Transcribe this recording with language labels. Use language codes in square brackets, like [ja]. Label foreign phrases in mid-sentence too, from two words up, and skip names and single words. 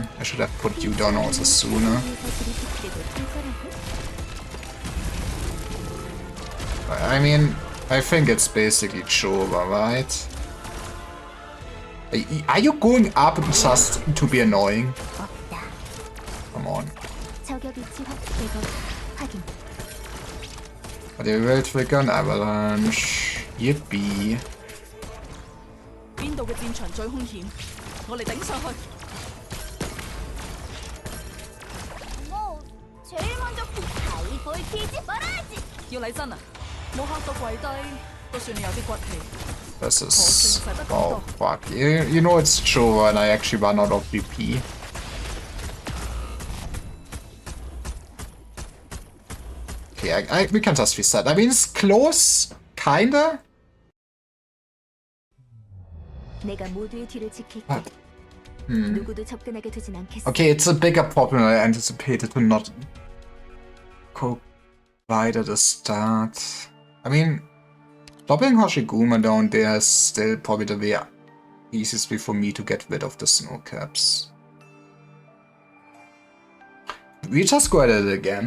[en] I should have put you down also sooner. I mean, I think it's basically Chova, right? Are you going up just to be annoying? Come on. But they will trigger an avalanche. Yippee. [yue] 邊度嘅戰場最兇險？我嚟頂上去。 [ko] 뭐 제일 먼저 다이볼 튀지 말아야지. [yue] 要嚟真啊！冇嚇到跪低，都算你有啲骨氣。 [en] This is... Oh, fuck. You know it's Chova and I actually run out of BP. Okay, we can just reset. I mean, it's close, kinda. [ko] 내가 모두의 뒤를 지킬게. 누구도 접근하게 두진 않겠어. [en] Okay, it's a bigger problem than I anticipated to not go right at the start. I mean, dropping Hoshiguma down there is still probably the way easiest way for me to get rid of the snow caps. We just go at it again.